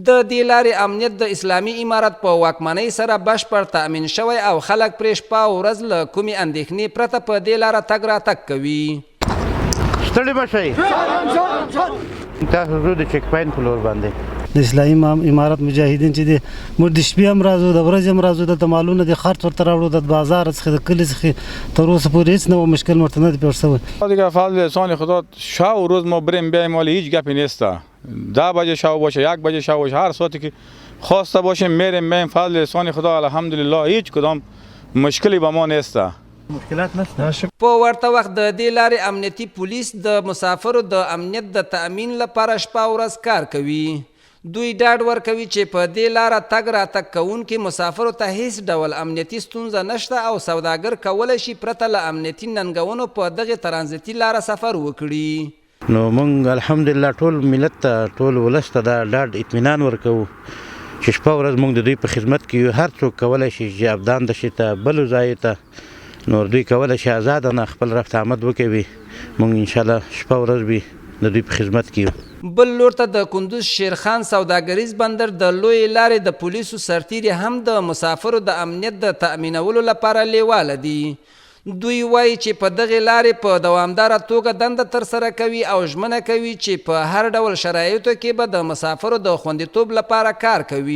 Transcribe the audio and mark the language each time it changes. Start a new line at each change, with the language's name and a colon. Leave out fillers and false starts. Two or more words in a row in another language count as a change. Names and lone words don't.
Pashto: د دې لارې امنیت د اسلامي امارت په واکمنۍ سره بشپړ تأمین شوی او خلک پرې شپه او ورځ له کومې اندېښنې پرته په دې لاره تګ راتګ کوي. ستړي مه شئ، تاسو ځو د چیک پاینټ په لور باندې. د اسلامي امارت مجاهدین چې دي موږ د شپې هم راځو، د ورځې هم راځو، د مالونه د خرڅ ورته راوړو، د بازار څخه د کلي څخه تر اوسه پورې هیڅ نوع مشکل ورته نه دی پیښ شوی.
Persian: دیگه فضل احسان خدا شب و روز ما بریم بیایم، ولی هیچ گپی نیست. 10 بجه شب باشه، 1 بجه شب باشه، هر ساعتی که خواسته باشیم میریم بیایم. فضل احسان خدا الحمدلله هیچ کدام مشکلی به ما نیست. مشکلات نشته.
Pashto: په ورته وخت د دې لارې امنیتي پولیس د مسافرو د امنیت د تأمین لپاره شپه او ورځ کار کوي. دوی ډاډ ورکوي چې په دې لاره تګ راتګ کوونکي مسافرو ته هیڅ ډول امنیتي ستونزه نشته او سوداګر کولی شي پرته له امنیتي ننګونو په دغې ترانزیتي لاره سفر وکړي. نو موږ الحمدلله ټول ملت ته، ټول ولس ته دا ډاډ اطمینان ورکوو چې شپه ورځ موږ د دوی په خدمت کې یو. هر څوک کولی شي چې ابدان د شي ته بلو ځای ته نور دوی کولی شي ازادانه خپل رفت آمد وکوي. موږ انشاءالله شپه ورځ به د دوی په خدمت کې یو. بل لور ته د کندوز شیرخان سوداګریز بندر د لویې لارې د پولیسو سرتیري هم د مسافرو د امنیت د تأمینولو لپاره لیواله دي. دوی وایي چې په دغې لارې په دوامداره توګه دنده ترسره کوي او ژمنه کوي چې په هر ډول شرایطو کې به د مسافرو د خوندیتوب لپاره کار کوي.